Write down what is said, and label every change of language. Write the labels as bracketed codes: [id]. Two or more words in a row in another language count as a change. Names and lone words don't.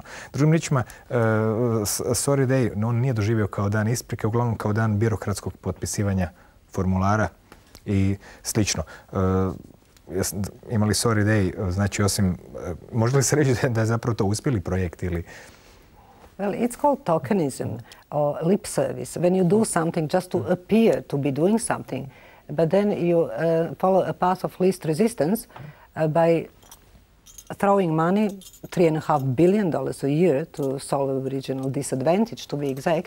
[hr] Drugim riječima, Sorry Day, on nije doživio kao dan isprike, uglavnom kao dan birokratskog potpisivanja formulara i slično. Imali Sorry Day, znači osim, može li se reći da je zapravo to uspjeli projekt ili... [en] Well, it's called tokenism or lip service. When you do something just to appear to be doing something, but then you follow a path of least resistance by throwing money, $3.5 billion a year to solve Aboriginal disadvantage, to be exact.